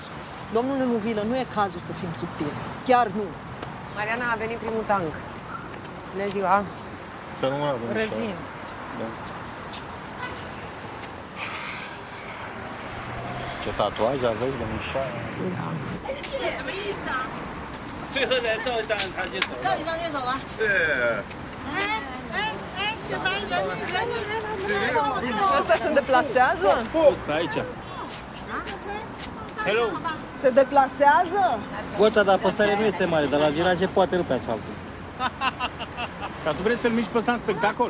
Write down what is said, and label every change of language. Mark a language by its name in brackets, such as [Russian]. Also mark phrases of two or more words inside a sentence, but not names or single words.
[Romanian] Domnule Muvilă, nu e cazul să fim subtili. Chiar nu. Mariana, a venit primul tank. Bună ziua! Să rămână, domnișoară. Revin. Da. Ce tatuaje aveți, domnișoară? Da. [Chinese] 最后来照一张他就走了。照一张就走了。 [Romanian] Și ăsta se deplasează? Stai aici. Hello. Se deplasează? Bolta de apăsare nu este mare, dar la viraje poate rupe asfaltul. Dar tu vrei să-l miști pe ăsta în spectacol?